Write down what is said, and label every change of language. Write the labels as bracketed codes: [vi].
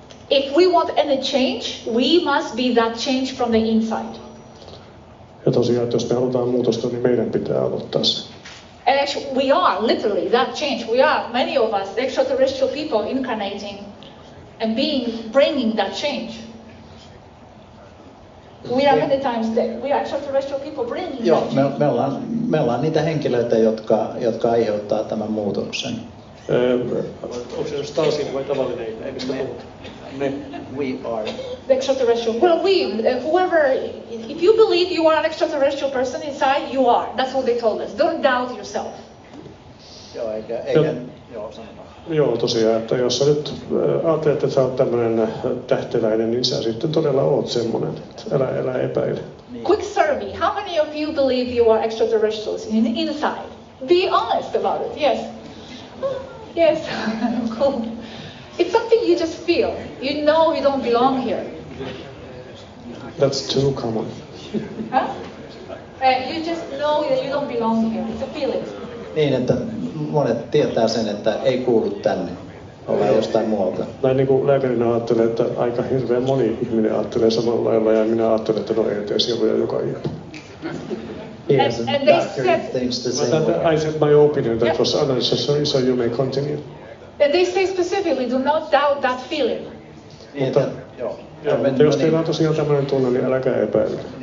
[en] If we want any change, we must be that change from the inside. [fi] Ja tosiaan, että jos me halutaan muutosta, niin meidän pitää aloittaa se. [en] And actually, we are literally that change. We are, many of us, extraterrestrial people incarnating and bringing that change. We are many times we are extraterrestrial people bringing [fi] Joo, [en] that change. [fi] me ollaan niitä henkilöitä, jotka aiheuttaa tämän muutoksen. Onko se Starseed vai tavallinen ihminen? Mistä puhut? [en] We are. The extraterrestrial. Well, whoever, if you believe you are an extraterrestrial person inside, you are. That's what they told us. Don't doubt yourself. [fi] Joo, eikä sanotaan. Joo, tosiaan, että jos sä nyt ajattelet, että sä oot tämmönen tähteläinen, niin sä sitten todella oot semmonen. Älä epäile. [en] Quick survey. How many of you believe you are extraterrestrials inside? Be honest about it. Yes. Yes. Cool. It's something you just feel. You know you don't belong here. That's too common. Huh? You just know that you don't belong here. It's a feeling. [fi] Niin, että monet tietää sen, että ei kuulu tänne. Ollaan jostain muualta. Näin niin kuin lääkärinä ajattelen, että aika hirveän moni ihminen ajattelee samalla lailla ja minä ajattelen, että no ET-sieluja joka ilta. [en] And they said, I said my opinion, that was unnecessary, so you may continue. and they say specifically, do not doubt that feeling. [fi] Mutta jos teillä on tosiaan tämmöinen tunne, niin älkää epäillä.